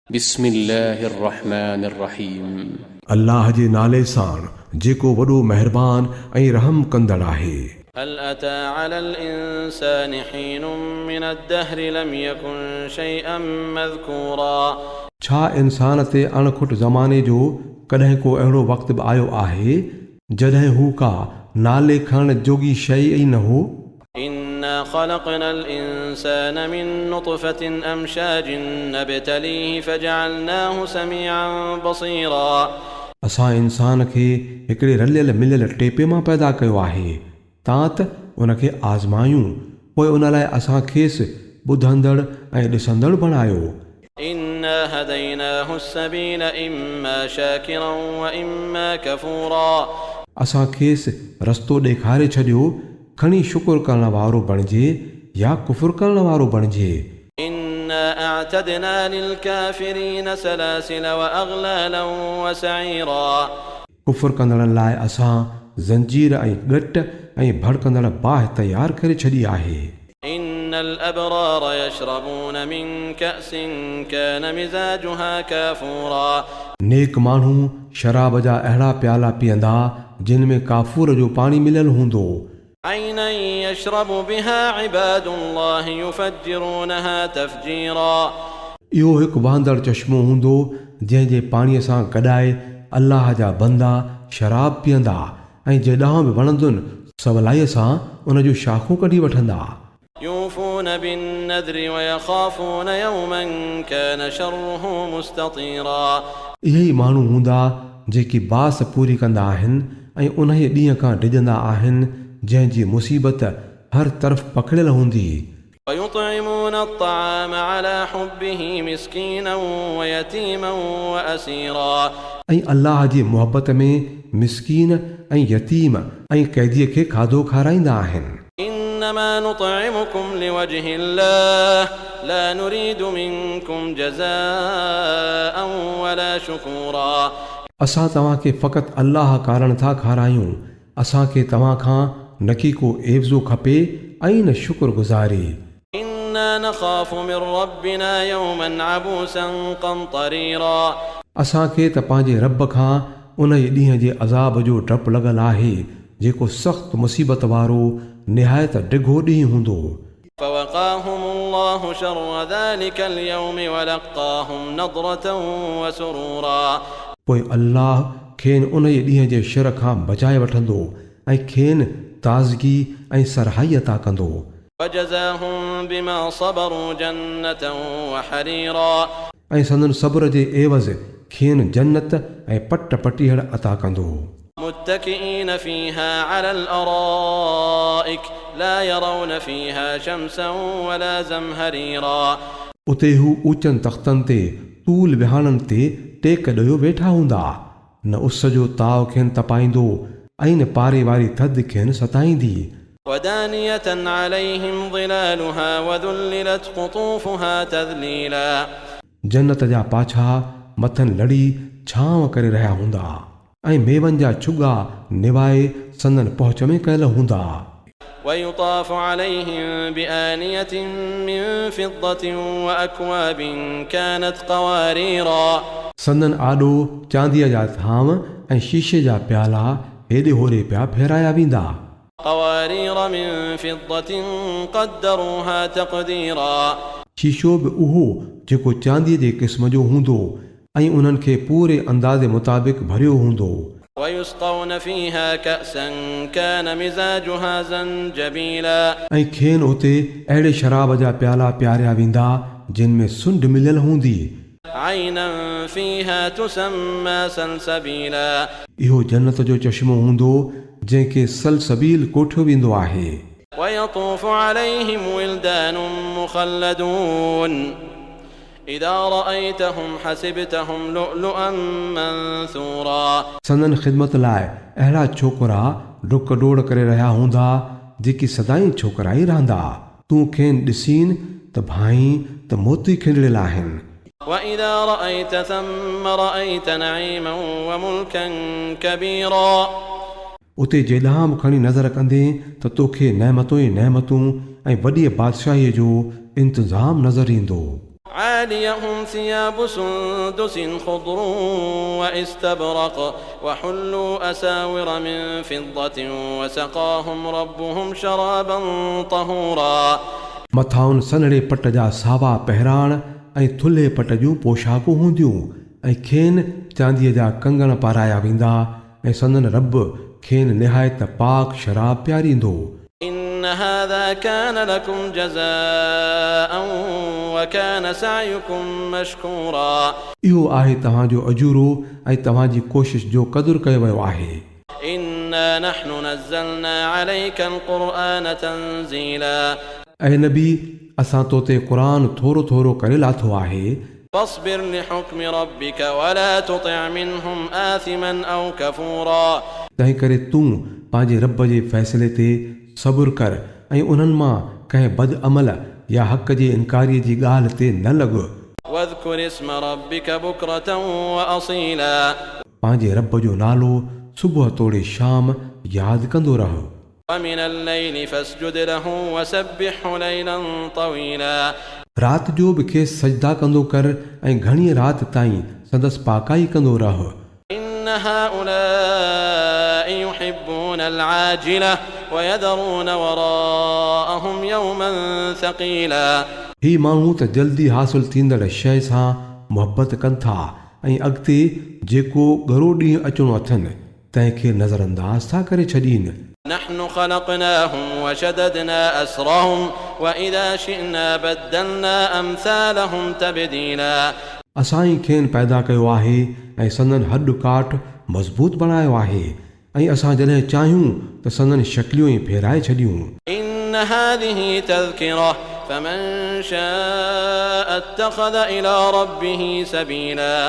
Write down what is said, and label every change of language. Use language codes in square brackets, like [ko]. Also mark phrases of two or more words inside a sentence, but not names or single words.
[ar] بسم الله الرحمن الرحيم. [sd] अल्लाह जे नाले सां जेको वॾो महिरबान ऐं रहम कंदड़ आहे। [ar] هل أتى على الإنسان حين من الدهر لم يكن شيئا مذكورا [sd] छा इंसान ते अणखुट ज़माने जो कॾहिं को अहिड़ो वक़्तु बि आयो आहे जॾहिं हू का नाले खणण जोगी शइ ई न हो। [ar] إنا خلقنا الإنسان من نطفة أمشاج نبتليه فجعلناه سميعا بصيرا [sd] असां इंसान खे हिकिड़े रलियल मिलियल टेपे मां पैदा कयो आहे तां त उनखे आज़मायूं पोइ उन लाइ असां खेसि ॿुधंदड़ ऐं ॾिसंदड़ बणायो। [ar] إنا هديناه السبيل إما شاكرا وإما كفورا [sd] असां खेसि रस्तो ॾेखारे छॾियो खणी शुक्र करण वारो बणिजे या कुफ़ुर करण वारो बणिजे। [ar] إنا أعتدنا للكافرين سلاسل وأغلالا وسعيرا [sd] कुफ़ुर कंदड़नि लाइ असां ज़ंजीर ऐं ॻट ऐं भड़कंदड़ बाहि तयारु करे छॾी आहे। [ar] إن الأبرار يشربون من كأس كان مزاجها كافورا [sd] नेक माण्हू शराब जा अहिड़ा प्याला पीअंदा जिन में काफ़ूर जो पाणी मिलियल हूंदो। [ar] عينا يشرب بها عباد الله يفجرونها تفجيرا [sd] इहो हिकु वहंदड़ चश्मो हूंदो जंहिंजे पाणीअ सां गॾाए अल्लाह जा बंदा शराब पीअंदा ऐं जेॾांहुं बि वणंदुनि सवलाईअ सां उन जूं शाखूं कढी वठंदा। [ar] يوفون بالنذر ويخافون يوما كان شره مستطيرا [sd] इहे ई माण्हू हूंदा जेकी बास पूरी कंदा आहिनि ऐं उन ॾींहं खां डिॼंदा आहिनि जंहिंजी मुसीबत हर तरफ़ पकड़ियल हूंदी। [ar] ويطعمون الطعام على حبه مسكينا ويتيما وأسيرا [sd] ऐं अल्लाह जी मुहबत में मिसकीन ऐं यतीम ऐं क़ैदीअ खे खाधो खाराईंदा आहिनि। [ar] إنما نطعمكم لوجه الله لا نريد منكم جزاء ولا شكورا [sd] असां तव्हांखे फ़क़ति अल्लाह कारण था खारायूं असांखे तव्हां खां न की को एवज़ो खपे ऐं न शुक्रगुज़ारी। [ar] إنا نخاف من ربنا يوما عبوسا قمطريرا [sd] असांखे त पंहिंजे रब खां उन ई ॾींहं जे अज़ाब जो डपु लॻल आहे जेको सख़्तु मुसीबत वारो निहायत डिघो ॾींहुं हूंदो। [ar] فوقاهم الله شر ذلك اليوم ولقاهم نضرة وسرورا [sd] पोइ अल्लाह खेनि उन ई ॾींहं जे शर खां बचाए वठंदो ऐं खेनि ताज़गी ऐं सरहाई अता कंदो। [ar] وجزاهم بما صبروا جنة وحريرا [sd] ऐं संदन सब्र जे एवज़ खेनि जन्नत ऐं पट पटीहड़ अता कंदो। [ar] متكئين فيها على الأرائك لا يرون فيها شمسا ولا زمهريرا [sd] उते हू ऊचनि तख़्तनि ते तूल विहाणनि ते टेक ॾियो वेठा हूंदा न उस जो ताव खेनि तपाईंदो ऐं न पारे वारी थधि खेनि सताईंदी। [ar] ودانية عليهم ظلالها وذللت قطوفها تذليلا [sd] जन्नत जा पाछा मथनि लड़ी छांव करे रहिया हूंदा ऐं मेवनि जा छुगा निवाए संदन पहुच में कयल हूंदा। [ar] ويطاف عليهم بآنية من فضة وأكواب كانت قواريرا [sd] संदन आॾो चांदीअ जा थाम ऐं शीशे जा प्याला हेॾे होॾे पिया फेराया वेंदा। [ar] قوارير من فضة قدروها تقديرا [sd] शीशो बि उहो जेको चांदीअ जे क़िस्म जो हूंदो ऐं उन्हनि खे पूरे अंदाज़े मुताबिक़ भरियो हूंदो। [ar] ويسقون فيها كأسا كان مزاجها زنجبيلا [sd] ऐं खेनि उते अहिड़े शराब जा प्याला पियारिया वेंदा जिन में सुंढ मिलियल हूंदी। [ar] عينا فيها تسمى سلسبيلا [sd] इहो जन्नत जो चश्मो हूंदो जंहिंखे सलसबील कोठियो वेंदो आहे। [ar] ويطوف عليهم ولدان مخلدون إذا رأيتهم حسبتهم لؤلؤا منثورا [sd] संदन ख़िदमत लाइ अहिड़ा छोकिरा डुक डोड़ करे रहिया हूंदा जेकी सदाईं छोकिरा ई रहंदा तूं खेनि ॾिसीनि त भाई त मोती खिंडड़ियल आहिनि। [ar] وإذا رأيت ثم رأيت نعيما وملكا كبيرا [sd] उते जेॾांहुं बि खणी नज़र कंदे त तोखे नेमतूं ई नेमतूं ऐं वॾीअ बादशाहीअ जो इंतज़ाम नज़र ईंदो। [ar] عاليهم ثياب سندس خضر واستبرق وحلوا أساور من فضة وسقاهم ربهم شرابا طهورا [sd] मथाउनि सनड़े पट जा सावा पहिराण ऐं थुल्हे पट जूं पोशाकूं हूंदियूं ऐं खेनि चांदीअ जा कंगण पाराया वेंदा ऐं संदन रब खेनि निहायत पाक शराब पियारींदो [ar] إن هذا كان لكم جزاء وكان سعيكم مشكورا [sd] इहो आहे तव्हांजो अजूरो ऐं तव्हांजी कोशिश जो क़दुरु कयो वियो आहे [ar] إنا نحن نزلنا عليك القرآن تنزيلا [sd] ऐं नबी असां तो ते क़ुर थोरो थोरो करे लाथो आहे [ar] فاصبر لحكم ربك ولا تطع منهم آثما أو كفورا [sd] तंहिं करे तूं पंहिंजे रब जे फ़ैसिले ते सबुरु कर ऐं उन्हनि मां कंहिं बद अमल या हक़ जे इनकारीअ जी ॻाल्हि ते न लॻ [ar] واذكر اسم ربك بكرة وأصيلا [sd] पंहिंजे रब जो नालो सुबुह तोड़े शाम यादि कंदो रह [ar] ومن الليل فاسجد له وسبحه ليلا طويلا [sd] राति जो बि खेसि सजदा कंदो कर ऐं घणी राति ताईं संदसि पाकाई कंदो रह [ar] إن هؤلاء يحبون العاجلة ويذرون وراءهم يوما ثقيلا [sd] ही माण्हू त जल्दी हासिल थींदड़ शइ सां मुहबत कनि था ऐं अॻिते जेको ॻरो ॾींहुं अचिणो अथनि तंहिंखे नज़रअंदाज़ था करे छॾीनि [ar] نحن خلقناهم وشددنا أسرهم وإذا شئنا بدلنا أمثالهم تبديلا [sd] असां ई खेनि पैदा कयो आहे ऐं संदन हॾु काठ मज़बूत बणायो आहे ऐं असां जॾहिं चाहियूं त संदन शक्लियूं ई फेराए छॾियूं [ar] إن هذه تذكرة فمن شاء اتخذ إلى ربه سبيلا